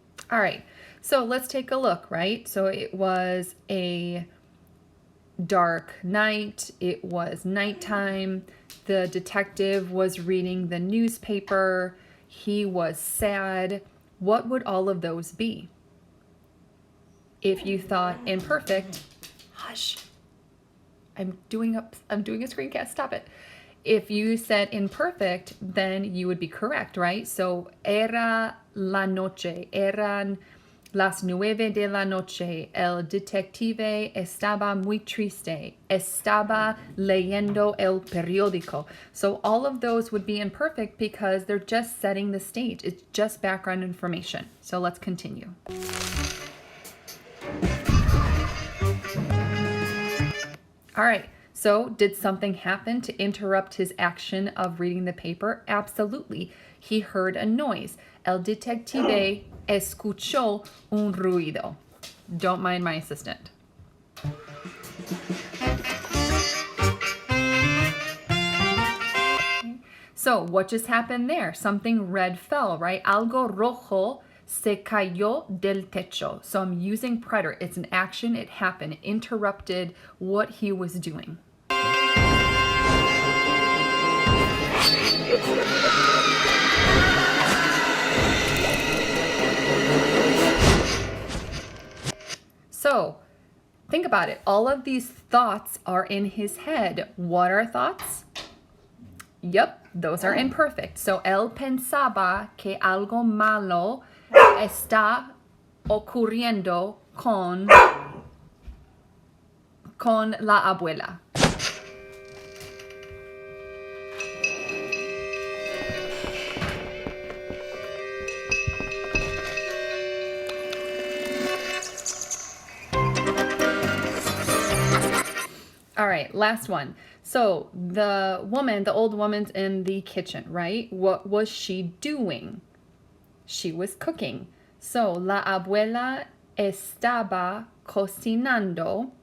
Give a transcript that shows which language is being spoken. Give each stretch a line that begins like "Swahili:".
English: All right, so let's take a look, right? So it was a dark night, it was nighttime, the detective was reading the newspaper, he was sad. What would all of those be? If you thought imperfect, hush, I'm doing a screencast, stop it. If you said imperfect, then you would be correct, right?
Spanish: So era la noche, eran las 9 de la noche, el detective estaba muy triste, estaba leyendo el periódico.
English: So all of those would be imperfect because they're just setting the stage. It's just background information. So let's continue. All right. So did something happen to interrupt his action of reading the paper? Absolutely. He heard a noise.
Spanish: El detective escuchó un ruido.
English: Don't mind my assistant. So what just happened there? Something red fell, right?
Spanish: Algo rojo se cayó del techo.
English: So I'm using preterite. It's an action. It happened. It interrupted what he was doing. So think about it. All of these thoughts are in his head. What are thoughts? Yep, those are imperfect.
Spanish: So él pensaba que algo malo está ocurriendo con la abuela.
English: All right, last one. So the old woman's in the kitchen, right? What was she doing? She was cooking.
Spanish: So la abuela estaba cocinando.